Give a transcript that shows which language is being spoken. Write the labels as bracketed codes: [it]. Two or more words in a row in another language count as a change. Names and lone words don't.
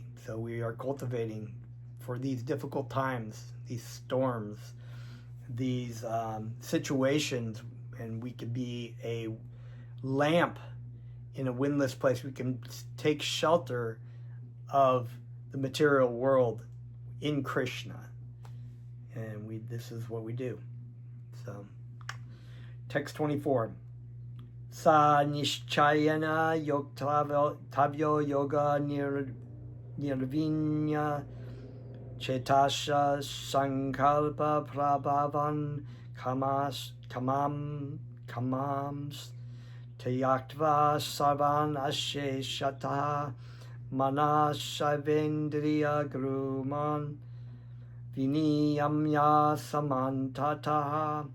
[en] So we are cultivating for these difficult times, these storms, these situations, and we can be a lamp in a windless place. We can take shelter of the material world in Krishna. And this is what we do. So, text 24. [sa] स निश्चयेन योक्तव्यो योगो निर्विण्ण चेतसा सङ्कल्प प्रभवान् कामांस् त्यक्त्वा सर्वान् अशे षतः मनसैवेन्द्रिय ग्रामं विनियम्य समन्ततः.